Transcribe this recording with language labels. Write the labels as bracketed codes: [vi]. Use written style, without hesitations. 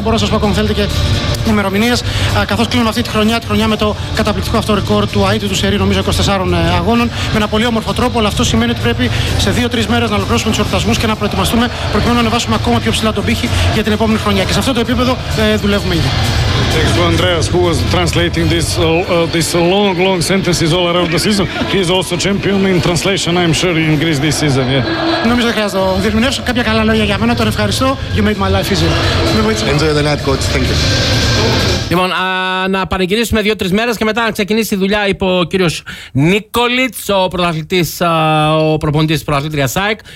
[el] Μπορώ να σας πω ακόμα, θέλετε, και ημερομηνίες, καθώς κλείνουμε αυτή τη χρονιά με το καταπληκτικό αυτό ρεκόρ του ΑΕΤΗ του Σερή, νομίζω 24 αγώνων, με ένα πολύ όμορφο τρόπο. Αλλά αυτό σημαίνει ότι πρέπει σε 2-3 μέρες να ολοκληρώσουμε τους εορτασμούς και να προετοιμαστούμε, προκειμένου να ανεβάσουμε ακόμα πιο ψηλά τον πύχη για την επόμενη χρονιά. Και σε αυτό το επίπεδο δουλεύουμε ήδη. [en] thanks to Andreas, who was translating this this long, long sentences all around the season. He's also champion in translation, I'm sure, in Greece this season. Yeah. [el] Νομίζω χρειάζεται να διερμηνεύσω κάποια καλά λόγια για μένα. Τον ευχαριστώ. [en] You made my life easier. Enjoy the night, coach. Thank you. [el] Λοιπόν, να πανηγυρίσουμε 2-3 μέρες και μετά να ξεκινήσει η δουλειά, είπε ο κύριος Νίκολιτς, ο πρωταθλητής, ο προπονητής της πρωταθλήτρια ΣΑΕΚ.